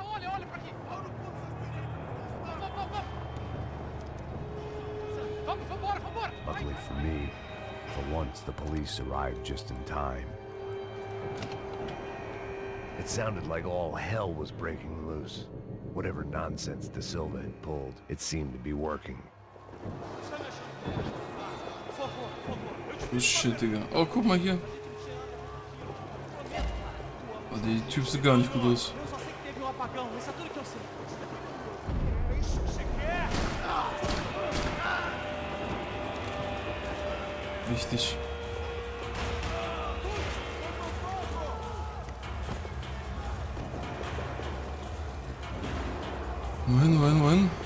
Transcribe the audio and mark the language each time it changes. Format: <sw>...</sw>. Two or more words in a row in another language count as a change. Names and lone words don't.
<en>Luckily for me, for once the police arrived just in time. It sounded like all hell was breaking loose. Whatever nonsense De Silva had pulled, it seemed to be working. Oh shit,</en> <de>Digga. Oh, guck mal hier. Oh, die Typen sehen gar nicht gut aus.</de> <pt>Eu só sei que teve apagão, isso é tudo que eu sei.</pt> <de>Wichtig. Wohin, wohin, wohin?</de>